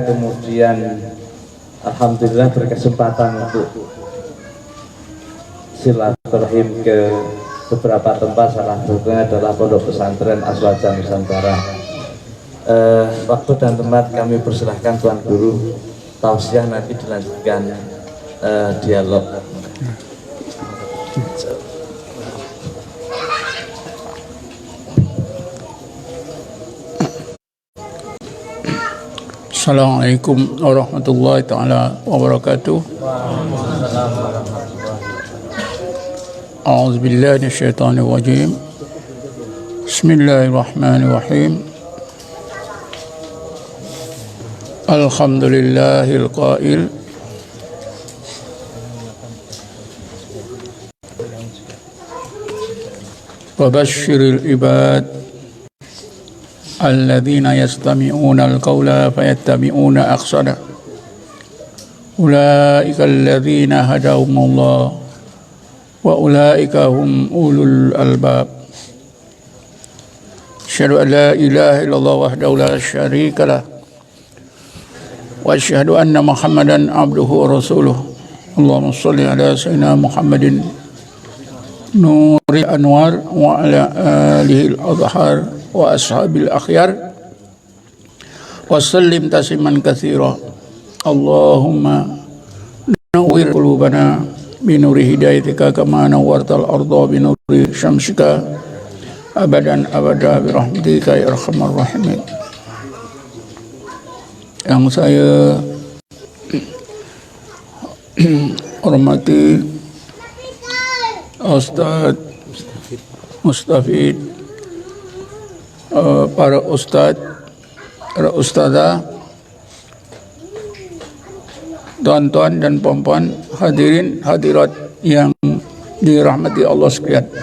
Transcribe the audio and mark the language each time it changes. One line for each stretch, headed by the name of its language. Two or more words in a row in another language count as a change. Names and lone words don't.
Indonesian: Kemudian alhamdulillah berkesempatan untuk silaturahim ke beberapa tempat, salah satunya adalah Pondok Pesantren Aswaja Nusantara. Waktu dan tempat kami persilahkan Tuan Guru, tausiah nanti dilanjutkan dialog.
Arabic: السلام عليكم ورحمة الله تعالى وبركاته. أعوذ بالله من الشيطان الرجيم. بسم الله الرحمن الرحيم. الحمد لله القائل وبشر عبادي الذين يستمعون القول فيتبعون أحسنه أولئك الذين هداهم الله وأولئك هم أولو الألباب. أشهد أن لا إله إلا الله وحده لا شريك له وأشهد أن محمدا عبده ورسوله. اللهم صل على سيدنا محمد نور الأنوار وعلى آله الأطهار وأصحابه الأخيار وسلم تسليما كثيرا. اللهم نور قلوبنا بنور هدايتك كما نورت الأرض بنور شمسك أبدا أبدا برحمتك يا أرحم الراحمين.
Indonesian: Yang saya hormati Ustaz Mustafid, para ustaz, para ustazah, tuan-tuan dan puan-puan, hadirin hadirat yang dirahmati Allah sekalian.